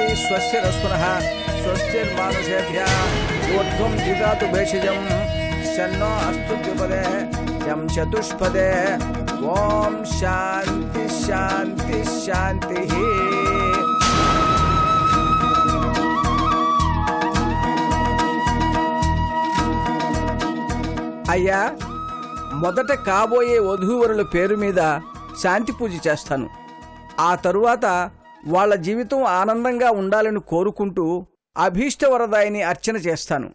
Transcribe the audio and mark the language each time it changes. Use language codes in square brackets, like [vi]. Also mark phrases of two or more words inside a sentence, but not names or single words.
[sa] स्वस्य रस्तुनः स्वस्तिर्मानुषेभ्यः ऊर्ध्वं जिगातु भेषजं शन्नो अस्तु द्विपदे यं चतुष्पदे ओम शांति शांति शांति। [te] అయ్యా, మొదట కాబోయే వధూవరుల పేరు మీద శాంతి పూజ చేస్తాను. ఆ తరువాత వాళ్ళ జీవితం ఆనందంగా ఉండాలని కోరుకుంటూ అభీష్టవరదాయిని అర్చన చేస్తాను.